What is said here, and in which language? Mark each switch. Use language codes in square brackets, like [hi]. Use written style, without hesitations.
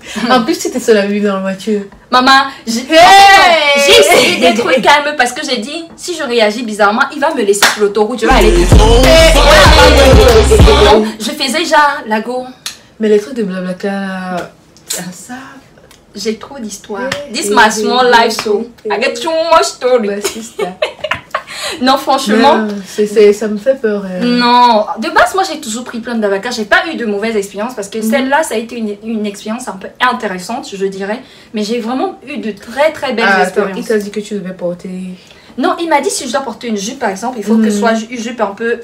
[fr] En plus, tu étais seule à vivre dans la voiture. Maman, j'ai essayé d'être calme parce que j'ai dit, si je réagis bizarrement, il va me laisser sur l'autoroute, je vais aller. Donc, je faisais genre la go. Mais les trucs de Blablacar, ça... J'ai trop d'histoires. [en] This my small life, so I get too much story. [fr] Non, franchement. Ça me fait peur. Non, de base, moi j'ai toujours pris plein de Blablacar. J'ai pas eu de mauvaise expérience parce que celle-là, ça a été une expérience un peu intéressante, je dirais. Mais j'ai vraiment eu de très très belles expériences. Il t'a dit que tu devais porter. Non, il m'a dit si je dois porter une jupe par exemple, il faut que ce soit une jupe un peu.